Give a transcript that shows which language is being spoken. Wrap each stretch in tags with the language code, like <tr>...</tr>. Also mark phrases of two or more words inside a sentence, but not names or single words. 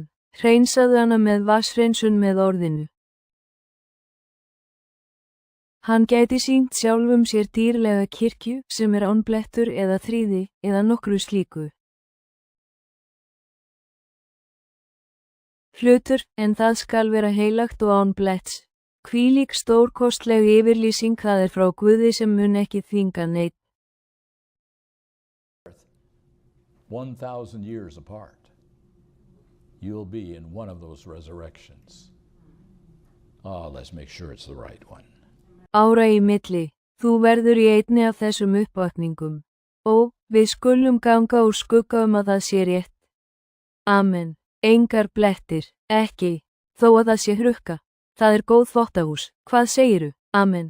<is>Hreinsaðu hana með vatnshreinsun með orðinu. Hann gæti sýnt sjálfum sér dýrlega kirkju sem er án blettur eða þríði eða nokkru slíku. Hlutur, en það skal vera heilagt og án bletts. Hvílík stórkostleg yfirlýsing það er frá Guði sem mun ekki þvinga neitt.</is> <en>1,000 years apart, you'll be in one of those resurrections. Let's make sure it's the right one.</en> <is>Ára í milli, þú verður í einni af þessum uppvakningum. Við skulum ganga úr skugga að það sé rétt. Amen. Engar blettir, ekki, þó að það sé hrukka. Það er góð þvottahús. Hvað segiru? Amen.</is>